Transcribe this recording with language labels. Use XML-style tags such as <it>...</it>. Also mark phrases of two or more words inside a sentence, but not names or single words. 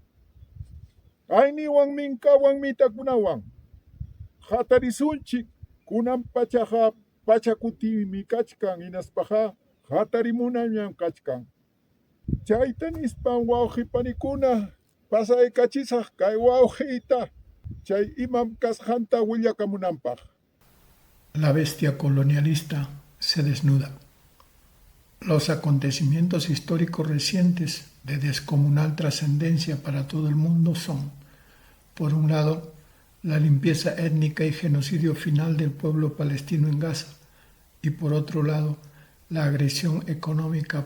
<qu>Ayniwan minkawan mitakunawan hatarisunchik. Kunan pachaqa pachakutimi kachkan hinaspaqa hatarimunallam kachkan. Chayta nispan wawqipanikuna pasaykachisaq kay wawqiyta chay imam kasqanta willakamunanpaq.</qu> <es>La bestia colonialista se desnuda. Los acontecimientos históricos recientes de descomunal trascendencia para todo el mundo son, por un lado, la limpieza étnica y genocidio final del pueblo palestino en Gaza, y por otro lado, la agresión económica,</es>